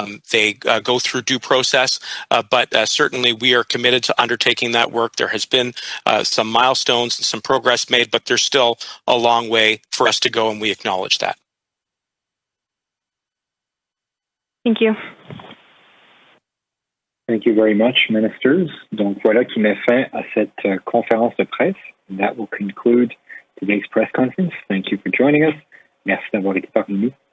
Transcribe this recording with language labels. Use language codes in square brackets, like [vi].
[en] They go through due process, but certainly we are committed to undertaking that work. There has been some milestones and some progress made, but there's still a long way for us to go, and we acknowledge that. Thank you. Thank you very much, ministers. [fr] Donc voilà qui met fin à cette conférence de presse. [en] That will conclude today's press conference. Thank you for joining us. [fr] Merci d'avoir été parmi nous.